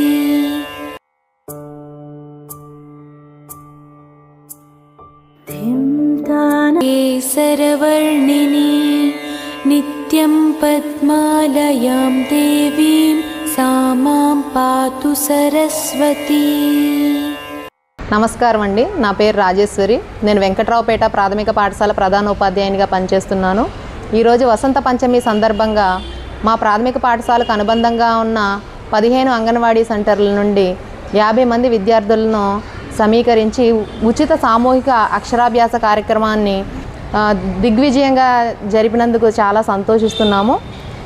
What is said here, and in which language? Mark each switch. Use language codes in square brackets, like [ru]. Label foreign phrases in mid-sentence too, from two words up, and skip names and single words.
[sa] केसरवर्णिनी नित्यं पद्मालयां देवीं सा मां पातु सरस्वती। [te] నమస్కారం అండి. నా పేరు రాజేశ్వరి. నేను వెంకట్రావుపేట ప్రాథమిక పాఠశాల ప్రధానోపాధ్యాయునిగా పనిచేస్తున్నాను. ఈరోజు వసంత పంచమి సందర్భంగా మా ప్రాథమిక పాఠశాలకు అనుబంధంగా ఉన్న 15 అంగన్వాడీ సెంటర్ల నుండి 50 మంది విద్యార్థులను సమీకరించి ఉచిత సామూహిక అక్షరాభ్యాస కార్యక్రమాన్ని దిగ్విజయంగా జరిపినందుకు చాలా సంతోషిస్తున్నాము.